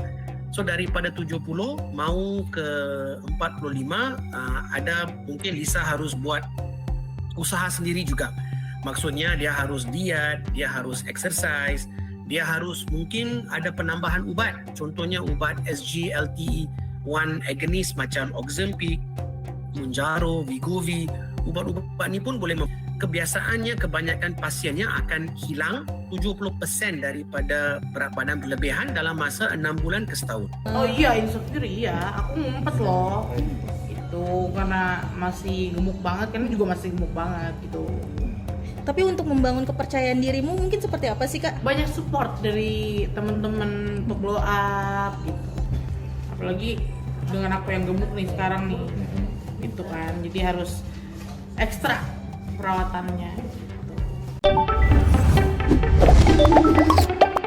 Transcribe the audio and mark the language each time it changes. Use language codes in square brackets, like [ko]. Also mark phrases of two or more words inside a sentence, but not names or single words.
[ms] So daripada 70 mau ke 45, ada mungkin Lisa harus buat usaha sendiri juga. Maksudnya dia harus diet, dia harus exercise, dia harus mungkin ada penambahan ubat. Contohnya ubat [en] SGLT1 agonist [ms] macam Ozempic, Mounjaro, Wegovy. Ubat-ubat ni pun boleh kebiasaannya kebanyakan pasiennya akan hilang 70% daripada berat badan berlebihan dalam masa 6 bulan ke setahun. [id] Oh iya, insecure iya. Aku ngumpet loh. Itu karena masih gemuk banget, kan juga masih gemuk banget gitu. Tapi untuk membangun kepercayaan dirimu mungkin seperti apa sih, Kak? Banyak support dari teman-teman untuk [en] blow up [id] gitu. Apalagi dengan aku yang gemuk nih sekarang nih. Gitu kan. Jadi harus ekstra perawatannya.